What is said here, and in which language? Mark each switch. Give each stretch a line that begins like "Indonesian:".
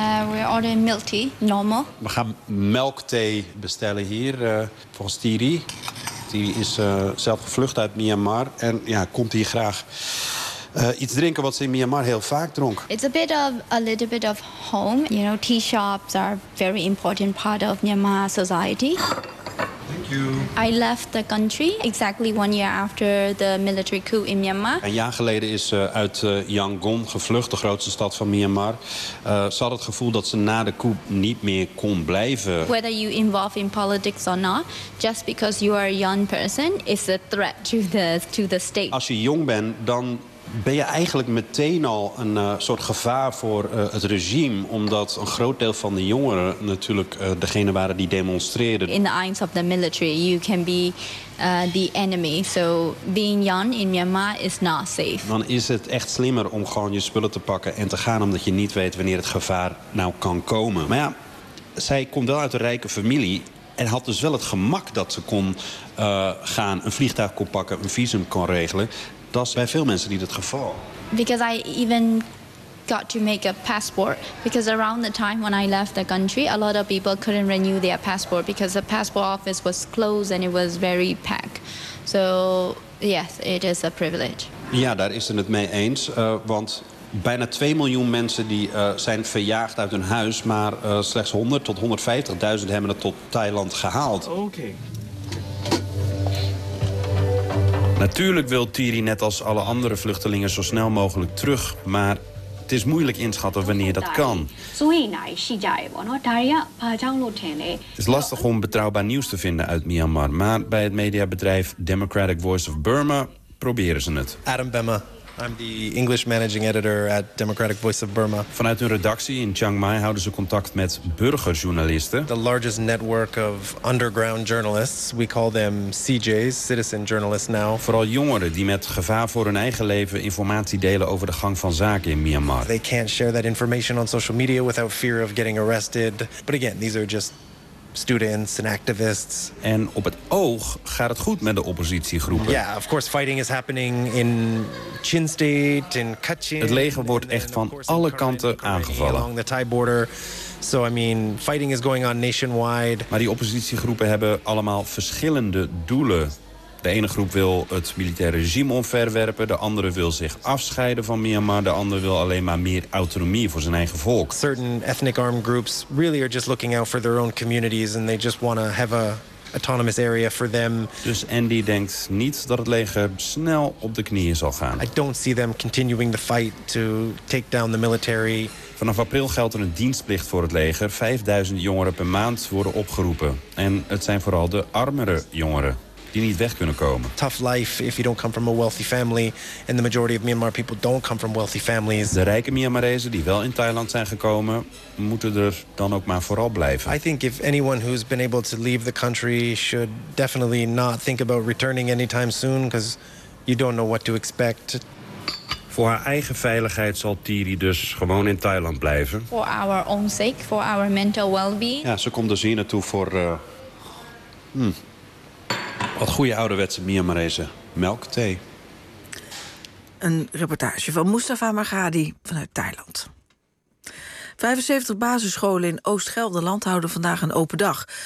English: We ordering milk tea, normal.
Dutch: We gaan melkthee bestellen hier, volgens Thierry. Die is zelf gevlucht uit Myanmar en ja, komt hier graag iets drinken wat ze in Myanmar heel vaak dronk.
English: It's a little bit of home. You know, tea shops are very important part of Myanmar society. Thank you. I left the country exactly 1 year after the military coup in Myanmar.
Dutch: Een jaar geleden is ze uit Yangon gevlucht, de grootste stad van Myanmar. Ze had het gevoel dat ze na de coup niet meer kon blijven.
English: Whether you involve in politics or not, just because you are a young person is a threat to the state.
Dutch: Als je jong bent, dan ben je eigenlijk meteen al een soort gevaar voor het regime. Omdat een groot deel van de jongeren natuurlijk degene waren die demonstreerden.
English: In the eyes of the military, you can be the enemy. So being young in Myanmar is not safe.
Dutch: Dan is het echt slimmer om gewoon je spullen te pakken en te gaan, omdat je niet weet wanneer het gevaar nou kan komen. Maar ja, zij komt wel uit een rijke familie. En had dus wel het gemak dat ze kon gaan, een vliegtuig kon pakken, een visum kon regelen. Dat is bij veel mensen niet het geval.
English: Because I even got to make a passport. Because around the time when I left the country, a lot of people couldn't renew their passport because the passport office was closed and it was very packed. So yes, it is a privilege.
Dutch: Ja, daar is ze het mee eens. Want bijna 2 miljoen mensen die zijn verjaagd uit hun huis, maar slechts 100 tot 150.000 hebben het tot Thailand gehaald.
English: Okay.
Dutch: Natuurlijk wil Thierry net als alle andere vluchtelingen zo snel mogelijk terug, maar het is moeilijk inschatten wanneer dat kan. Het is lastig om betrouwbaar nieuws te vinden uit Myanmar, maar bij het mediabedrijf Democratic Voice of Burma proberen ze het.
English: Adam Bemma. I'm the English managing editor at Democratic Voice of Burma.
Dutch: Vanuit hun redactie in Chiang Mai houden ze contact met burgerjournalisten.
English: The largest network of underground journalists. We call them CJs, citizen journalists now.
Dutch: Vooral jongeren die met gevaar voor hun eigen leven informatie delen over de gang van zaken in Myanmar.
English: They can't share that information on social media without fear of getting arrested. But again, these are just students and activists.
Dutch: En op het oog gaat het goed met de oppositiegroepen.
English: Yeah, of course fighting is happening in Chin State, in Kachin.
Dutch: Het leger wordt echt van alle kanten aangevallen.
English: Along the Thai border. So I mean, fighting is going on nationwide.
Dutch: Maar die oppositiegroepen hebben allemaal verschillende doelen. De ene groep wil het militaire regime omverwerpen, de andere wil zich afscheiden van Myanmar, de andere wil alleen maar meer autonomie voor zijn eigen volk.
English: Certain ethnic armed groups really are just looking out for their own communities and they just want to have a autonomous area for them.
Dutch: Dus Andy denkt niet dat het leger snel op de knieën zal gaan.
English: I don't see them continuing the fight to take down the military.
Dutch: Vanaf april geldt er een dienstplicht voor het leger. 5000 jongeren per maand worden opgeroepen en het zijn vooral de armere jongeren die niet weg kunnen komen.
English: Tough life if you don't come from a wealthy family. And the majority of Myanmar people don't come from wealthy families.
Dutch: De rijke Myanmarese die wel in Thailand zijn gekomen, moeten er dan ook maar vooral blijven.
English: I think if anyone who's been able to leave the country should definitely not think about returning anytime soon, because you don't know what to expect.
Dutch: Voor haar eigen veiligheid zal Thierry dus gewoon in Thailand blijven.
English: For our own sake, for our mental well-being.
Dutch: Ja, ze komt dus hier naartoe voor wat goede ouderwetse Myanmarese melkthee. Een reportage van Mustafa Margadi vanuit Thailand. 75 basisscholen in Oost-Gelderland houden vandaag een open dag.